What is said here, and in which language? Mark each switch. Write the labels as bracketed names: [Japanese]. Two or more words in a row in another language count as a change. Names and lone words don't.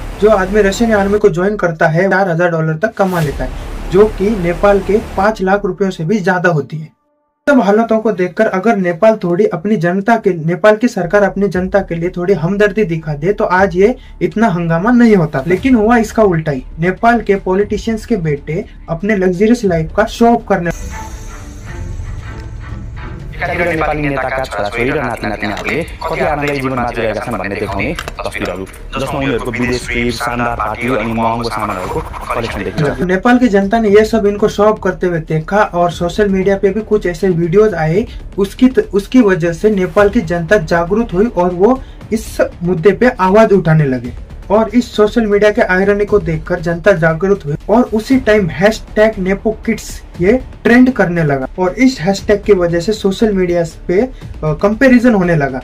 [Hindi] जो आदमी रशियन आर्मी को ज्वाइन करता है $4,000 तक कमा लेता है, जो कि नेपाल के 5 लाख रुपयों से भी ज्यादा होती है। सब हालातों को देखकर अगर नेपाल की सरकार अपनी जनता के लिए थोड़ी हमदर्दी दिखा दे तो आज ये इतना हंगामा नहीं होता। लेकिन हुआ इसका उल्टा ही। नेपाल के पॉलिटिशियंस के बेटे अपने [English] luxurious life [Hindi] का [English] show off [Hindi] करने [Nepali] नेपाली नेताका छोराछोरी र नातिनातिनीहरूले कति आनन्दले जीवन बाँचिरहेका छन् भन्ने देखाउने तस्बिरहरू, जसमा उनीहरूको विदेश ट्रिप, शानदार पार्टी अनि महँगो सामानहरूको कलेक्सन देखिन्छ। [Hindi] नेपाल की जनता ने ये सब इनको [English] show off [Hindi] करते हुए देखा और [English] social media [Hindi] पे भी कुछ ऐसे वीडियोस आए, उसकी वजह से नेपाल की जनता जागरूक हुई और वो इस मुद्दे पे आवाज उठाने लगे। और इस [English] social media [Hindi] के आयरनी को देखकर जनता जागरूक हुई और उसी टाइम #NepoKids ये ट्रेंड करने लगा, और इस हैशटैग की वजह से [English] social media [Hindi] पे कंपैरिजन होने लगा।